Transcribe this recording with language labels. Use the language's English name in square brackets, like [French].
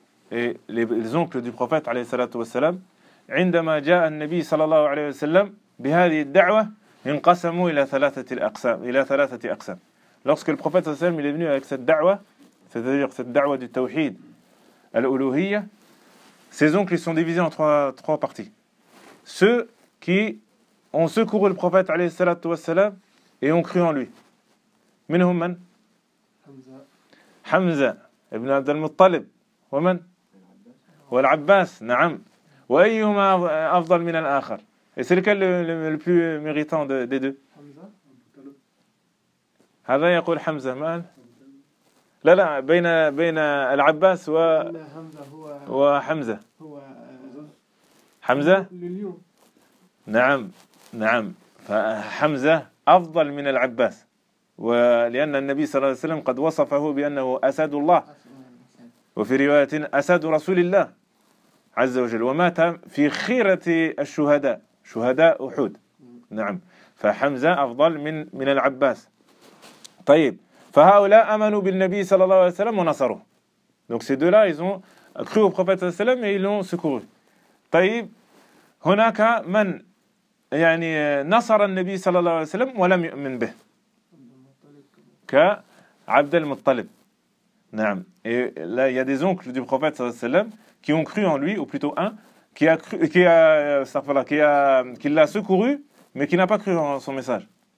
[French] Et les oncles du prophète, [Arabic] alayhi salatu wassalam, عندما جاء النبي صلى الله عليه وسلم بهذه الدعوة انقسموا إلى ثلاثة الأقسام إلى ثلاثة أقسام. [French] Lorsque le prophète [Arabic] صلى الله عليه وسلم [French] il est venu avec cette دعوة, c'est-à-dire cette دعوة du tawhid, al-uluhiyya, ses oncles sont divisés en trois parties. Ceux qui ont secouru le prophète [Arabic] عليه الصلاة والسلام [French] et ont cru en lui. [Arabic] منهم من؟ حمزة ابن عبد المطلب. ومن؟ والعباس. نعم. وأيهما أفضل من الآخر؟ [French] Et c'est lequel le plus méritant des deux؟ [Arabic] هذا يقول حمزة ما؟ لا لا بين العباس و وحمزة. حمزة؟ نعم نعم. فحمزة أفضل من العباس، ولأن النبي صلى الله عليه وسلم قد وصفه بأنه أسد الله، وفي رواية أسد رسول الله. عز وجل ومات في خيرة الشهداء شهداء أحد. نعم. فحمزة أفضل من العباس. طيب. فهؤلاء آمنوا بالنبي صلى الله عليه وسلم ونصروه. [French] donc ces deux là ils ont cru au prophète [Arabic] صلى الله عليه وسلم [French] et ils l'ont secouru. [Arabic] طيب. هناك من يعني نصر النبي صلى الله عليه وسلم ولم يؤمن به. كعبد المطلب. نعم. [French] et là il y a des oncles du prophète [Arabic] صلى الله عليه وسلم [French] qui ont cru en lui, ou plutôt un, qui l'a secouru, mais qui n'a pas cru en son message.